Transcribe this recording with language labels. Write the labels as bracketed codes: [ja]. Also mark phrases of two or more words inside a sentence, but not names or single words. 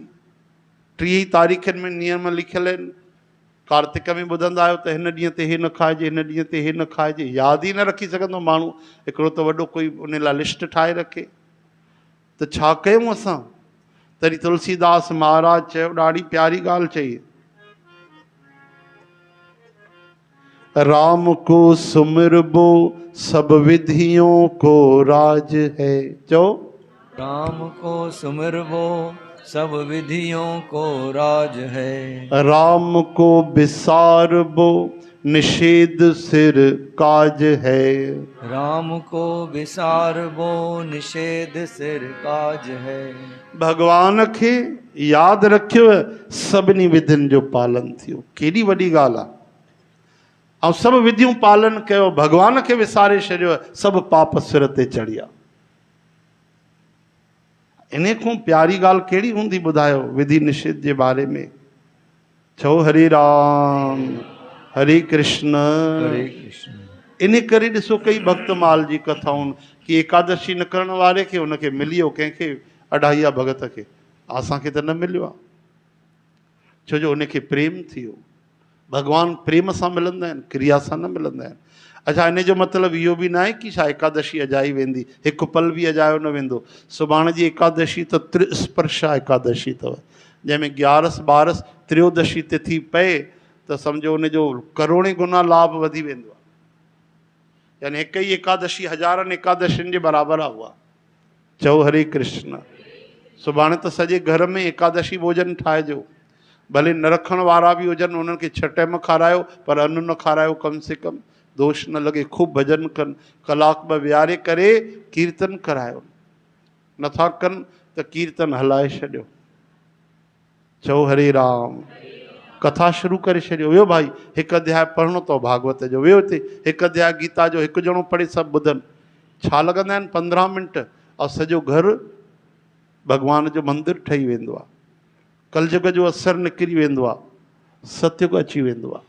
[sd] 30 तारीख़नि में नियम लिखियल आहिनि। कार्तिक में ॿुधंदा आहियो त हिन ॾींहं ते हे न खाइजे, हिन ॾींहं ते हे न खाइजे। यादि ई न रखी सघंदो माण्हू। हिकिड़ो त वॾो कोई उन लाइ लिस्ट ठाहे रखे, त छा कयूं असां? तॾहिं तुलसीदास महाराज चयो, ॾाढी प्यारी ॻाल्हि चई, [hi] राम को सुमिरबो सब विधियों को राज है। चो राम को सुमिरबो सब विधियों को राज है। राम को विसारबो निषेध सिर काज है। राम को विसारबो निषेध सिर काज है। [sd] भगवान खे यादि रखियो, सभिनी विधियुनि जो पालन थियो। केॾी वॾी ॻाल्हि आहे। ऐं सभु विधियूं पालन कयो, भगवान खे विसारे छॾियो, सभु पाप सिर ते चढ़िया। इन खां प्यारी ॻाल्हि कहिड़ी हूंदी ॿुधायो विधि निषेध जे बारे में? चओ हरे राम हरे कृष्ण हरे कृष्ण। इन करे ॾिसो कई भक्तमाल जी कथाऊं कि एकादशी न करण वारे खे हुनखे मिलियो, कंहिंखे अढाईया भगत खे, असांखे त न मिलियो आहे। छो जो हुनखे प्रेम थियो। भगवान प्रेम सां मिलंदा आहिनि, क्रिया सां न मिलंदा आहिनि। अच्छा, इन जो मतिलबु इहो बि न आहे कि छा एकादशी अजाई वेंदी, हिकु पल बि अजायो न वेंदो। सुभाणे जी एकादशी त त्रिस्पर्शा एकादशी अथव, जंहिंमें 11 12 त्रयोदशी तिथि पए त सम्झो उनजो करोड़े गुना लाभ वधी वेंदो आहे। यानी हिकु ई एकादशी हज़ारनि एकादशियुनि जे बराबरि आहे उहा। चओ हरे कृष्ण। सुभाणे त सॼे घर में एकादशी भोजन ठाहिजो, भले न रखण वारा बि हुजनि, उन्हनि खे 6 टाइम खारायो, पर अन्न न खारायो, [hi] कम से कम [sd] दोष न लॻे। ख़ूब भॼन कनि, कलाक ॿ विहारे करे कीर्तन करायो। नथा कनि त कीर्तन हलाए छॾियो। चओ हरे राम। कथा शुरू करे छॾियो। वियो भाई, हिकु अध्याय पढ़णो अथव भागवत जो, वियो हिते हिकु अध्याय गीता जो, हिकु ॼणो पढ़े सभु ॿुधनि। छा लॻंदा आहिनि 15 मिंट, ऐं सॼो घर भॻवान जो मंदिर ठही वेंदो आहे। कलयुग जो असरु निकिरी वेंदो आहे, सतयुग अची वेंदो आहे।